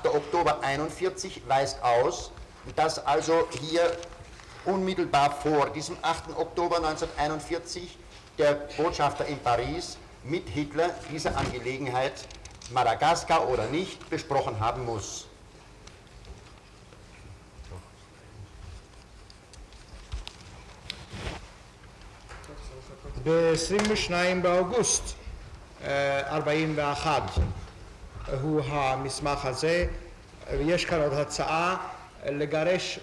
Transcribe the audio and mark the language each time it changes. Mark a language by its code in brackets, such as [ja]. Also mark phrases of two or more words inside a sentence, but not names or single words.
[de] Oktober 1941 weist aus, dass also hier unmittelbar vor diesem 8. Oktober 1941 der Botschafter in Paris mit Hitler diese Angelegenheit, Madagaskar oder nicht, besprochen haben muss. [he] ב-22 באוגוסט 41 הוא המסמך הזה ויש כאן עוד הצעה לגרש